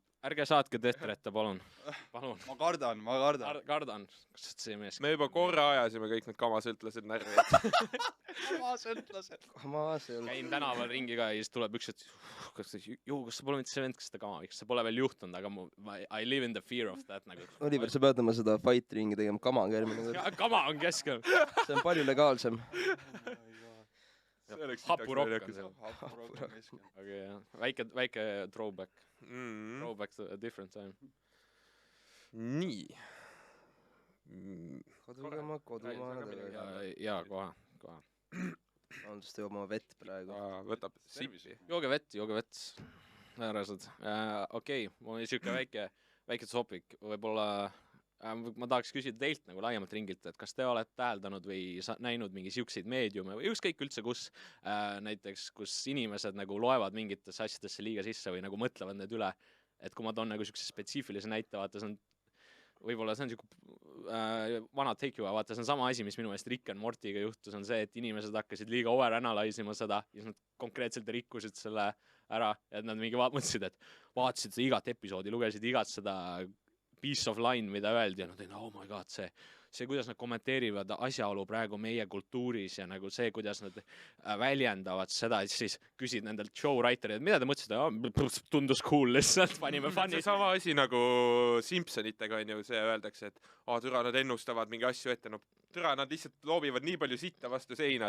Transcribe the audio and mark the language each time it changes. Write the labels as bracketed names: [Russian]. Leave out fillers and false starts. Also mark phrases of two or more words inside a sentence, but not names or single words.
[Estonian] Ärge saatke Tetrette, palun. Ma kardan. Kardan. Kas see mees? Me juba korra ajasime kõik need kamasõltlased närvi. Kamasõltlased. Käin tänaval ringi ka ja siis tuleb üks, et kas sa pole mitte see vend, kes seda kama, kas see pole veel juhtunud, aga [English] I live in the fear of that. [Estonian] Oliver, sa pead oma seda fight ringi tegema, kama on kärmine. Kama on keskel. See on palju legaalsem. Hapurokk on seal. Aga jah, väike throwback. [English] Throwback to a different time. [Estonian] Nii. Kodumaana. Jaa, kohe. Andest joob oma vett praegu. Võtab sippi. Jooge vett. Äärased. Okei, mul oli siuke väike topic. Võib-olla ma tahaks küsida teilt nagu laiemalt ringilt, et kas te olete täheldanud või näinud mingi siukseid meediume või ükskõik üldse kus näiteks, kus inimesed nagu loevad mingitesse asjadesse liiga sisse või nagu mõtlevad need üle, et kui ma toon nagu siukse spetsiifilise näite, vaata see on võib-olla see on siuke vana [English] take you, [Estonian] vaata see on sama asi, mis minu meelest Rick and Morty'ga juhtus, on see, et inimesed hakkasid liiga overanalyze ima seda ja siis nad konkreetselt rikkusid selle ära, et nad mingi mõtlesid, et vaatasid seda igat episoodi, lugesid igat seda [English] piece of line, [Estonian] mida öeldi ja nad olid, [English] oh my god, [Estonian] see, kuidas nad kommenteerivad asjaolu praegu meie kultuuris ja nagu see, kuidas nad väljendavad seda, siis küsid nendelt show writerid, mida te mõtlesite, tundus cool lihtsalt, panime fun'i. See sama asi nagu Simpsonitega on ju, see öeldakse, et türa, nad ennustavad mingi asju ette, no türa, nad lihtsalt loobivad nii palju sitta vastu seina.